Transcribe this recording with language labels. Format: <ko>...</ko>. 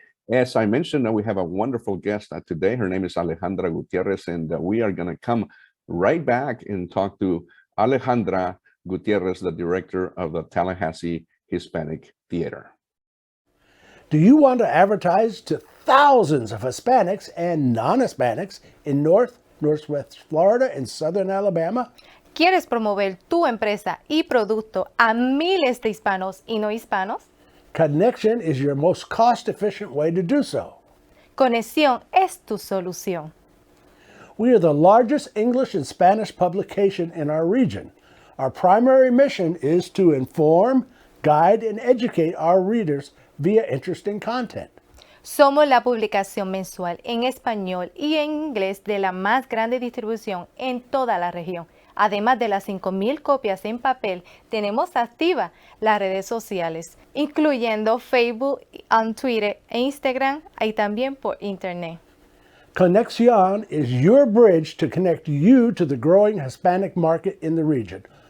<en>As I mentioned, we have a wonderful guest today. Her name is Alejandra Gutierrez, and we are going to come right back and talk to Alejandra Gutierrez, the director of the Tallahassee Hispanic Theater. Do you want to advertise to thousands of Hispanics and non-Hispanics in Northwest Florida and Southern Alabama?</en> <es>¿Quieres promover tu empresa y producto a miles de hispanos y no hispanos?</es> <en>Conexion is your most cost-efficient way to do so.</en> <es>Conexión es tu solución.</es> <en>We are the largest English and Spanish publication in our region. Our primary mission is to inform, guide, and educate our readers via interesting content.</en> <es>Somos la publicación mensual en español y en inglés de la más grande distribución en toda la región. Además de las 5,000 copias en papel, tenemos activas las redes sociales, incluyendo Facebook, Twitter e Instagram, y también por Internet.</es> <en>Conexion is your bridge to connect you to the growing Hispanic market in the region.</en>